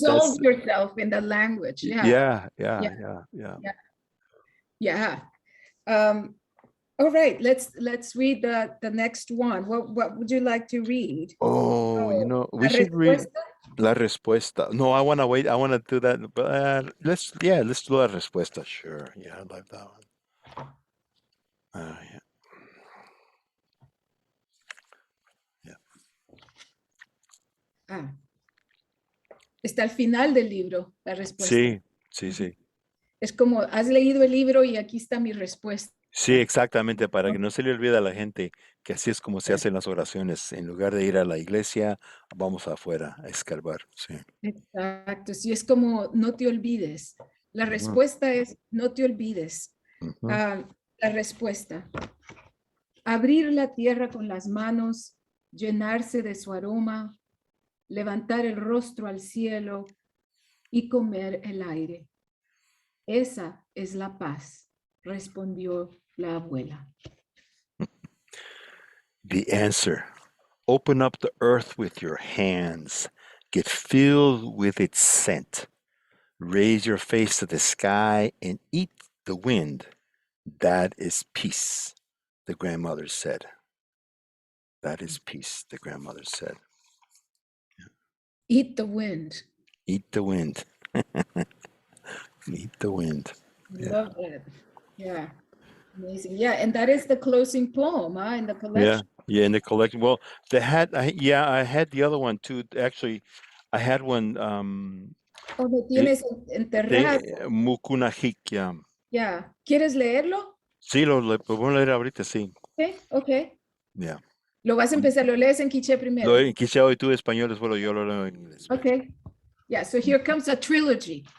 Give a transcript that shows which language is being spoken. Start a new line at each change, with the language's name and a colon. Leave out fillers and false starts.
English: Dissolve yourself in the language. Yeah. yeah. Yeah. All right, let's read the next one. What would you like to read? Oh, you know, we should read
Spanish: respuesta. La Respuesta.
English: No, I want to wait. I want to do that. But let's do La Respuesta. Sure. Yeah, I like that one. Yeah.
Spanish: Ah, está al final del libro, la respuesta. Sí. Es como, has leído el libro y aquí está mi respuesta. Sí, exactamente, para que no se le olvide a la gente que así es como se hacen las oraciones. En lugar de ir a la iglesia, vamos afuera a escarbar. Sí. Exacto, sí, es como no te olvides. La Ujú. respuesta es no te olvides. Ujú. La respuesta. Abrir la tierra con las manos, llenarse de su aroma, levantar el rostro al cielo y comer el aire. Esa es la paz, respondió la abuela.
English: The answer. Open up the earth with your hands. Get filled with its scent. Raise your face to the sky and eat the wind. That is peace, the grandmother said. That is peace, the grandmother said. Eat the wind. Eat the wind. Eat the wind. Yeah. Love that. Yeah. Amazing. Yeah, and that is the closing poem in the collection. Yeah, in the collection. Well, I had the other one too. Actually, I had one
Spanish: Oh, lo tienes enterrado.
English: Mukunahik, yeah.
Spanish: Yeah. ¿Quieres leerlo? Sí, lo voy a leer ahorita, sí.
English: Okay. Yeah.
Spanish: Lo vas a empezar, lo lees en quiché primero. Quizá hoy tú español, después yo lo leo en inglés.
English: Okay. Yeah, so here comes a trilogy.